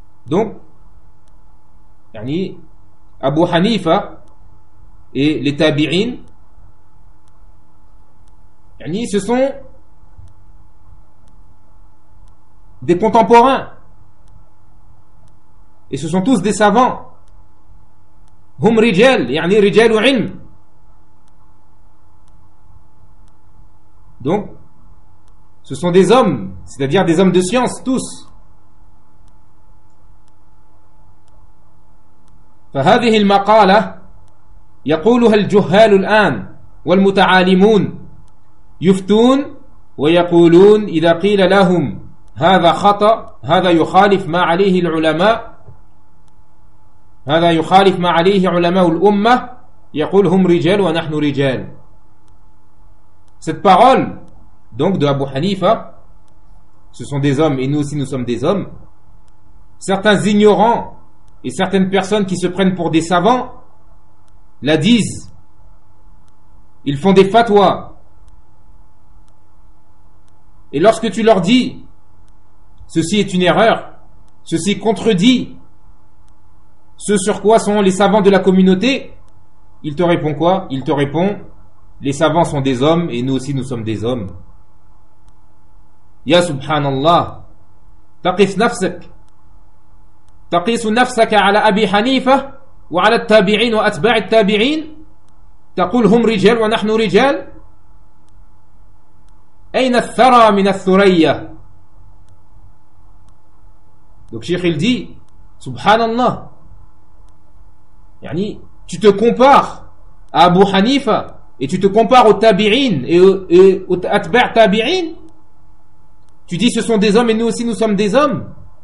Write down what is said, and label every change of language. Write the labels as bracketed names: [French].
[French] Donc, yani Abu Hanifa et les tabi'in, ce sont des contemporains et ce sont tous des savants. [Arabic] Hum rijal, yani rijal ou ilm. [French] Donc ce sont des hommes, c'est-à-dire des hommes de science tous. [Arabic] فهذه المقالة يقولها الجهال الآن والمتعالمون يفتون ويقولون إذا قيل لهم هذا خطأ هذا يخالف ما عليه العلماء هذا يخالف ما عليه علماء الأمة يقول هم رجال ونحن رجال. [French] Cette parole donc de Abu Hanifa, ce sont des hommes et nous aussi nous sommes des hommes. Certains ignorants et certaines personnes qui se prennent pour des savants la disent. Ils font des fatwas. Et lorsque tu leur dis ceci est une erreur, ceci contredit ce sur quoi sont les savants de la communauté, il te répond quoi? Il te répond les savants sont des hommes et nous aussi nous sommes des hommes. [Arabic] Ya subhanallah, taqif nafsak. تقيس نفسك على أبي حنيفة وعلى التابعين وأتباع التابعين تقول هم رجال ونحن رجال أين الثرى من الثريا. [French] Donc Cheikh il dit subhanallah, يعني tu te compares à Abu Hanifa et tu te compares aux tabi'in et aux atba' tabi'in, tu dis ce sont des hommes et nous aussi nous sommes des hommes.